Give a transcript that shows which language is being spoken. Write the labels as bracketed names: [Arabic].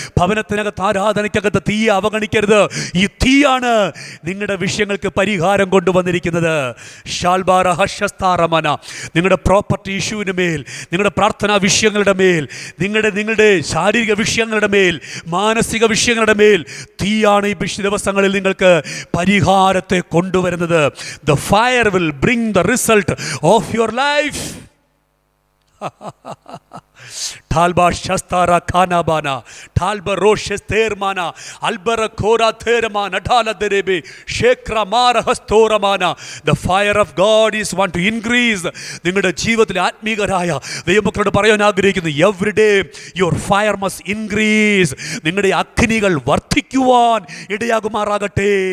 [Malayalam] ഭവനത്തിനകത്ത് ആരാധനയ്ക്കകത്ത് തീയെ അവഗണിക്കരുത്. ഈ തീയാണ് നിങ്ങളുടെ വിഷയങ്ങൾക്ക് പരിഹാരം കൊണ്ടുവന്നിരിക്കുന്നത്. ഷാൽബാറ ഹഷസ്താറമന. നിങ്ങളുടെ പ്രോപ്പർട്ടി ഇഷ്യൂവിന് മേൽ, നിങ്ങളുടെ പ്രാർത്ഥനാ വിഷയങ്ങളുടെ മേൽ, നിങ്ങളുടെ ശാരീരിക വിഷയങ്ങളുടെ മേൽ, മാനസിക വിഷയങ്ങളുടെ മേൽ തീയാണ് ഈ ദിവസങ്ങളിൽ നിങ്ങൾക്ക് പരിഹാരത്തെ കൊണ്ടുവരുന്നത്. [English] The fire will bring the result of your life. ഠാൽബ ശസ്താര ഖാനാബാന ഠാൽബ റോഷസ്തേർമാന അൽബറ ഖോരാ തേർമാന ഠാല ദരബെ ഷേക്ര മാരഹസ്തോറമാന. The fire of God is want to increase. [Malayalam] നിങ്ങളുടെ ജീവിതത്തിൽ ആത്മീകരായ ദൈവമക്കളോട് പറയാൻ ആഗ്രഹിക്കുന്നു, [English] Every day your fire must increase. [Malayalam] നിങ്ങളുടെ അഗ്നികൾ വർദ്ധിക്കുവാൻ ഇടയാകുമാറാകട്ടെ.